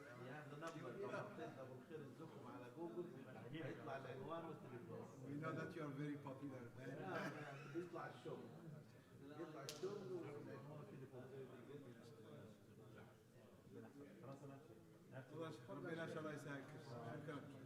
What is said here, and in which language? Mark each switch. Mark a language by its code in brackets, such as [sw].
[ar] يعني هذا نمبر لو حطيت ابو الخير الزخم على جوجل هيطلع العنوان والتليفون. [en] We know that you are very popular man. [ar] بيطلع الشغل يطلع الشغل والعنوان والتليفون. والله ربنا ان شاء الله يسعدك. شكرا.